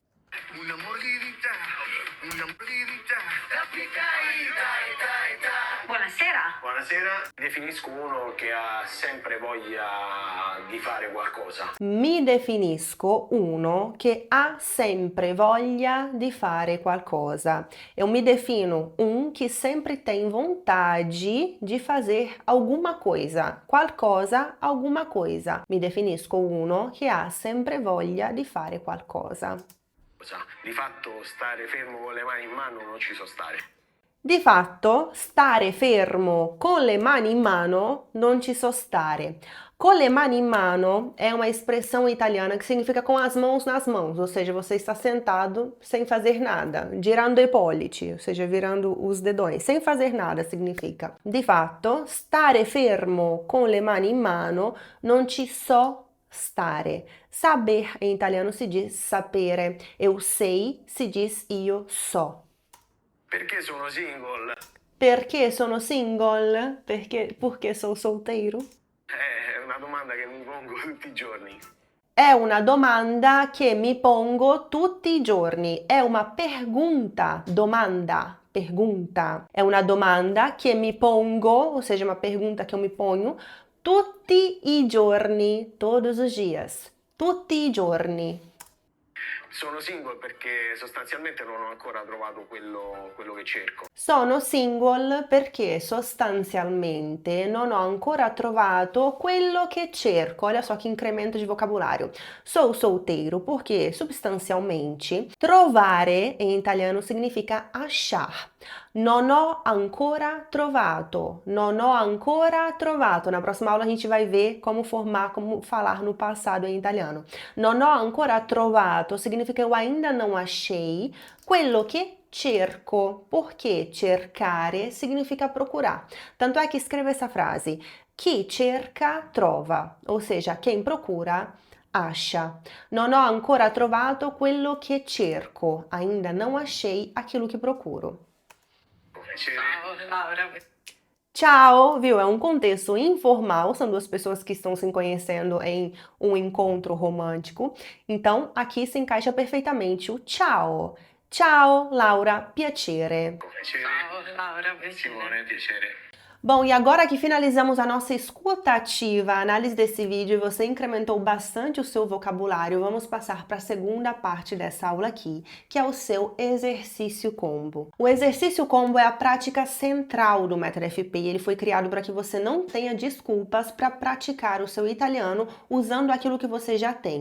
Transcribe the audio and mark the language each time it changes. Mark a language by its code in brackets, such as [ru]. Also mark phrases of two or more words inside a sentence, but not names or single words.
[it] Buonasera. Buonasera, mi definisco uno che ha sempre voglia di fare qualcosa. Mi definisco uno che ha sempre voglia di fare qualcosa. [pt] Eu me defino que sempre tem vontade de fazer alguma coisa. Qualcosa, alguma coisa. [it] Mi definisco uno che ha sempre voglia di fare qualcosa. Di fatto stare fermo con le mani in mano non ci so stare. Di fatto, stare fermo con le mani in mano non ci so stare. [pt] Com [it] le mani in mano [pt] é uma expressão italiana que significa com as mãos nas mãos, ou seja, você está sentado sem fazer nada, [it] girando i pollici, [pt] ou seja, virando os dedões, sem fazer nada significa. [it] Di fatto, stare fermo con le mani in mano non ci so stare. [pt] Saber em italiano se diz sapere. Eu sei se diz [it] io so. Perché sono single? Perché sono single? [pt] Porque sou solteiro? [it] È una domanda che mi pongo tutti i giorni. È una domanda che mi pongo tutti i giorni. È una [pt] pergunta, domanda, pergunta. [it] È una domanda che mi pongo, [pt] ou seja, uma pergunta que eu me ponho [it] tutti i giorni, [pt] todos os dias. [it] Tutti i giorni. Sono single perché sostanzialmente non ho ancora trovato quello che cerco. Sono single perché sostanzialmente non ho ancora trovato quello che cerco. [pt] Olha só que incremento de vocabulário. Sou solteiro porque, substancialmente, trovare em italiano significa achar. [it] Non ho ancora trovato. Non ho ancora trovato. [pt] Na próxima aula a gente vai ver como falar no passado em italiano. [it] Non ho ancora trovato [pt] significa eu ainda não achei [it] quello che cerco, [pt] porque cercare significa procurar. Tanto é que escreva essa frase: [it] chi cerca trova, [pt] ou seja, quem procura acha. [it] Non ho ancora trovato quello che cerco, [pt] ainda não achei aquilo que procuro. [it] Ciao Laura. [pt] Tchau, viu? É um contexto informal, são duas pessoas que estão se conhecendo em um encontro romântico. Então, aqui se encaixa perfeitamente o tchau. [it] Ciao, Laura, piacere. Piacere. Ciao Laura, piacere. Simone, piacere. [pt] Bom, e agora que finalizamos a nossa escuta ativa, a análise desse vídeo e você incrementou bastante o seu vocabulário, vamos passar para a segunda parte dessa aula aqui, que é o seu exercício combo. O exercício combo é a prática central do Método FP e ele foi criado para que você não tenha desculpas para praticar o seu italiano usando aquilo que você já tem.